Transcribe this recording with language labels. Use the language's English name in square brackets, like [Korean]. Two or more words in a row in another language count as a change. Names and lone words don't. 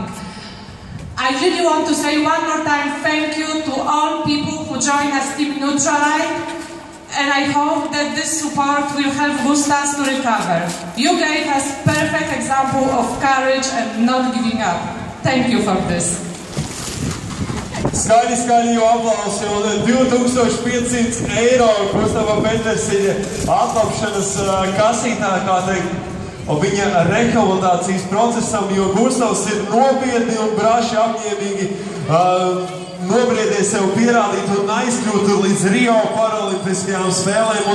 [English] I really want to say one more time thank you to all people who join us Team Nutrilite, and I hope that this support will help Gustavs to recover. You gave us perfect example of courage and not giving up. Thank you for this. [Latvian] Skaļi jau aplausi, un 2500 eiro Gustava Petersila atlapšanas kasītā, kā teikt, un viņa rekomendācijas procesam, jo Gustavs ir nopietni un braši apņēmīgi nobriedies sev pierādīt un aizkļūt līdz Rio paralimpiskajām spēlēm.